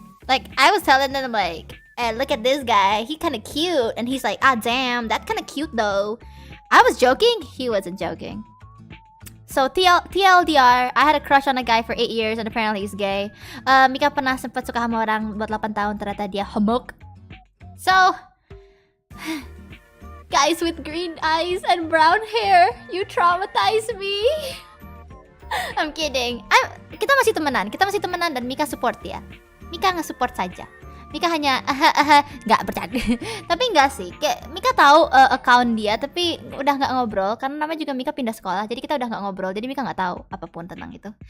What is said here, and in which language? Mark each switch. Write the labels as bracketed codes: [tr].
[en] Like I was telling them like, look at this guy, he kinda cute. And he's like, damn, that kinda cute though. I was joking. He wasn't joking. So TLDR, I had a crush on a guy for 8 years and apparently he's gay. [id] Mika pernah sempat suka sama orang buat 8 tahun, ternyata dia homok. [en] So, guys with green eyes and brown hair, you traumatize me. I'm kidding. [id] Kita masih temenan dan Mika support dia. Mika nge-support saja. Mika hanya nggak bercanda. Tapi nggak sih, kayak Mika tahu account dia, tapi udah nggak ngobrol karena namanya juga Mika pindah sekolah, jadi kita udah nggak ngobrol, jadi Mika nggak tahu apapun tentang itu.